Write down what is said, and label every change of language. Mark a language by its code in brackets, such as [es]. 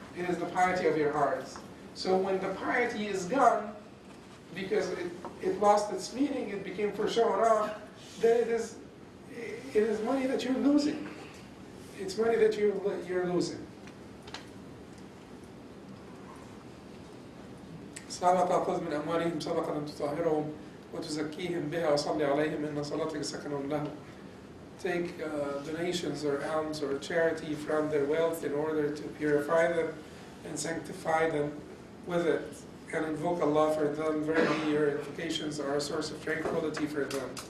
[en] It is the piety of your hearts. So when the piety is gone, because it lost its meaning, it became for showing off, then it is money that you're losing. It's money that you're losing. [ar] صدقة خذ من أموالهم صدقة تطهرهم وتزكيهم بها وصل عليهم إن صلاتك سكن لهم. [en] Take donations or alms or charity from their wealth in order to purify them and sanctify them with it, and invoke Allah for them. Verily, your invocations are a source of tranquility for them.